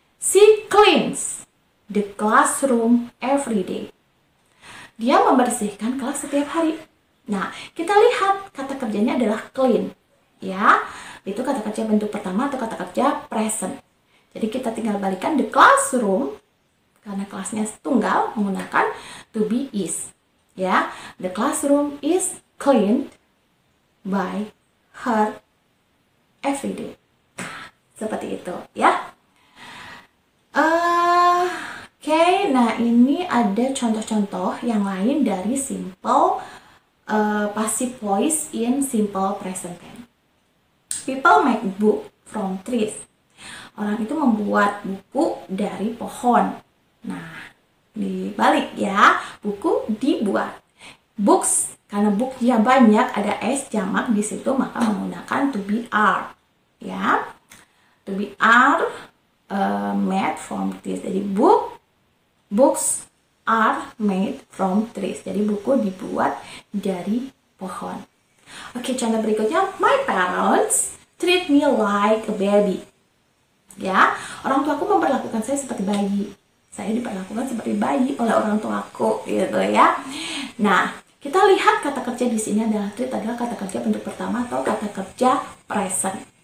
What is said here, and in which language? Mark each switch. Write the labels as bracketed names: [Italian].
[English] She cleans the classroom every day. [Indonesian] Dia membersihkan kelas setiap hari. Nah, kita lihat kata kerjanya adalah clean. Ya, itu kata kerja bentuk pertama atau kata kerja present. Jadi kita tinggal balikan the classroom, karena kelasnya tunggal, menggunakan to be is. [English] Ya, the classroom is cleaned by her every day. [Indonesian] Seperti itu ya. Oke, nah ini ada contoh-contoh yang lain dari [English] simple passive voice in simple present tense. People make book from trees. [Indonesian] Orang itu membuat buku dari pohon. Nah, dibalik ya, buku dibuat. Books, karena booknya banyak, ada s jamak di situ, maka menggunakan to be are. [English] Ya, to be are made from trees. Jadi books are made from trees. [Indonesian] Jadi buku dibuat dari pohon. Oke, contoh berikutnya. [English] My parents treat me like a baby. [Indonesian] Ya, orang tuaku memperlakukan saya seperti bayi. Saya diperlakukan seperti bayi oleh orang tuaku, gitu ya. Nah, kita lihat kata kerja di sini adalah treat adalah kata kerja bentuk pertama atau kata kerja present.